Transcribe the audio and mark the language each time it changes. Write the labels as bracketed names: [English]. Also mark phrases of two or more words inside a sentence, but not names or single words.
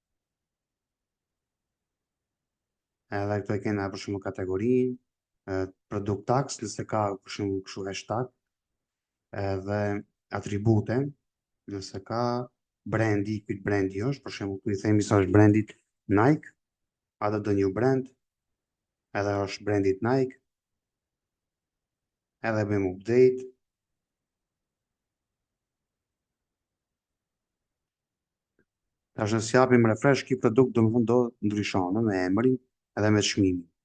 [Albanian] Edhe këtu e kena për shembull kategorinë, [English] product tags [Albanian] nëse ka për shembull kështu hashtag, edhe atribute nëse ka brandi, ky brandi është, për shembull këtu i themi se është brandit Nike, [English] add the new brand, [Albanian] edhe është brandit Nike, edhe bëjmë update. Tash nëse japim refresh, ky produkt domethënë do ndryshon me emrin edhe me çmimin.